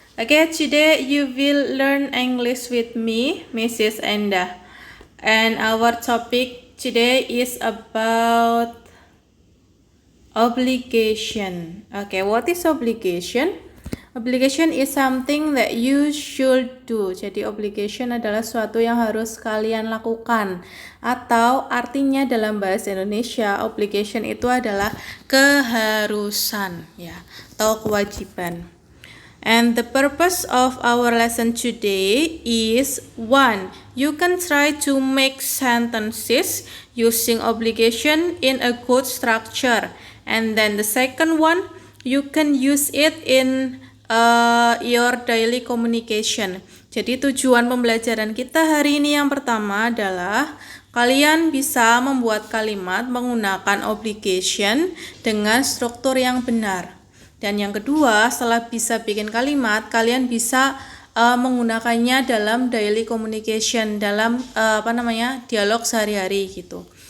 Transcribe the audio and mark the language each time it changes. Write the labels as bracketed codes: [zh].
[en] Okay, today you will learn English with me, Mrs. Enda. And our topic today is about obligation. Okay, what is obligation? Obligation is something that you should do. [id] Jadi obligation adalah suatu yang harus kalian lakukan. Atau artinya dalam bahasa Indonesia, obligation itu adalah keharusan, ya, atau kewajiban. [en] And the purpose of our lesson today is 1. You can try to make sentences using obligation in a good structure. And then the second one, you can use it in your daily communication. [id] Jadi tujuan pembelajaran kita hari ini yang pertama adalah kalian bisa membuat kalimat menggunakan obligation dengan struktur yang benar. Dan yang kedua, setelah bisa bikin kalimat, kalian bisa menggunakannya dalam daily communication, dalam dialog sehari-hari gitu.